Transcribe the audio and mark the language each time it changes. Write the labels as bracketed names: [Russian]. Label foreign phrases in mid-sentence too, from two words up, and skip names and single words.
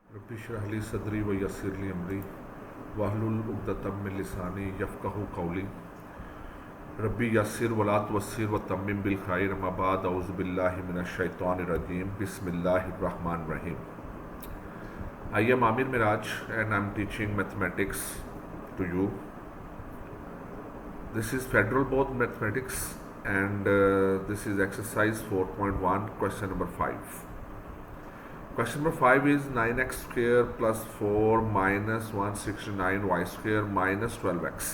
[Arabic] اشرح لي صدري ويسر لي أمري واحلل عقدة من لساني يفقهوا قولي رب يسر ولا تعسر وتمم بالخير أما بعد أعوذ بالله من الشيطان الرجيم بسم الله الرحمن الرحيم. [English] I am Amir Miraj and I am teaching mathematics to you. This is Federal Board Mathematics and this is exercise 4.1 question number 5. Question number 5 is 9x square plus 4 minus 169y square minus 12x.